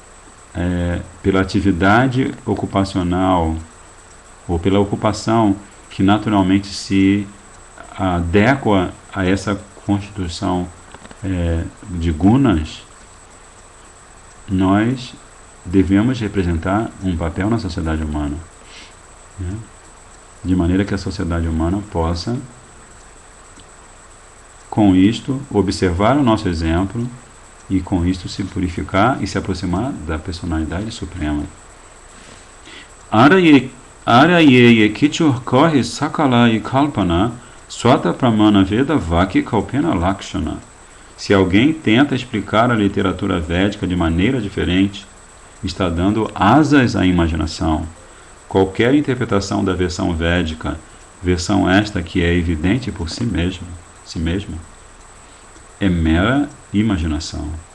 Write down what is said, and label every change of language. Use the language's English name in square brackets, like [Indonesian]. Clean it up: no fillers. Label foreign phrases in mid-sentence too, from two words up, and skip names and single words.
[Portuguese] atividade ocupacional ou pela ocupação que naturalmente se adequa a essa constituição de gunas, nós devemos representar um papel na sociedade humana, né? De maneira que a sociedade humana possa, com isto, observar o nosso exemplo e com isto se purificar e se aproximar da personalidade suprema. [Bangla] আর যে কিছুর কর সকল এ কল্পনা স্বতঃ প্রমাণ বেদ বাক্যে কল্পেন লক্ষণা. [Portuguese] Se alguém tenta explicar a literatura védica de maneira diferente, está dando asas à imaginação. Qualquer interpretação da versão védica, versão esta que é evidente por si mesma, é mera imaginação.